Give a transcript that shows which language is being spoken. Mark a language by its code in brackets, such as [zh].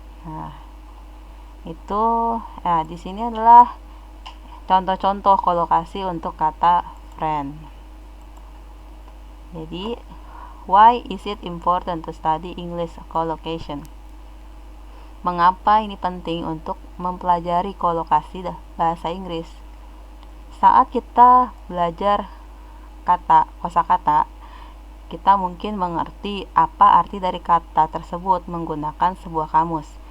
[id] Nah, itu di sini adalah contoh-contoh kolokasi untuk kata friend. [en] Jadi, why is it important to study English collocation? [id] Mengapa ini penting untuk mempelajari kolokasi bahasa Inggris? Saat kita belajar kosakata, kita mungkin mengerti apa arti dari kata tersebut menggunakan sebuah kamus.